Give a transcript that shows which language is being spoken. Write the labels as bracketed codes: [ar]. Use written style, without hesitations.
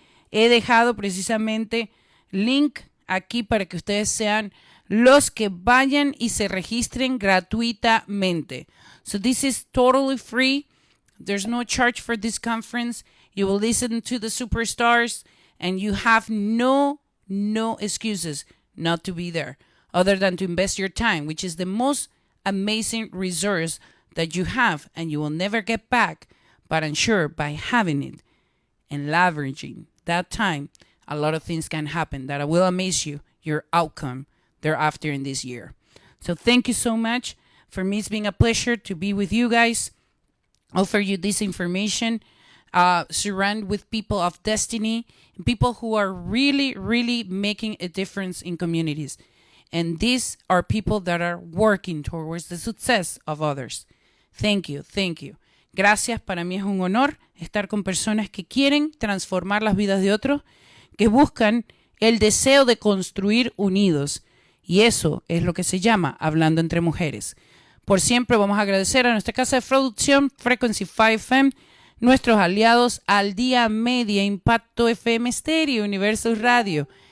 [es] He dejado precisamente link aquí para que ustedes sean los que vayan y se registren gratuitamente. [en] So this is totally free. There's no charge for this conference. You will listen to the superstars and you have no excuses not to be there, other than to invest your time, which is the most amazing resource that you have and you will never get back. But I'm sure by having it and leveraging that time, a lot of things can happen that will amaze you, your outcome thereafter in this year. So thank you so much. For me, it's been a pleasure to be with you guys, offer you this information, surround with people of destiny, people who are really, really making a difference in communities. And these are people that are working towards the success of others. Thank you, thank you. [es] Gracias, para mí es un honor estar con personas que quieren transformar las vidas de otros, que buscan el deseo de construir unidos. Y eso es lo que se llama Hablando Entre Mujeres. Por siempre vamos a agradecer a nuestra casa de producción, Frequency 5FM, nuestros aliados Al Día Media, Impacto FM Stereo, Universo Radio.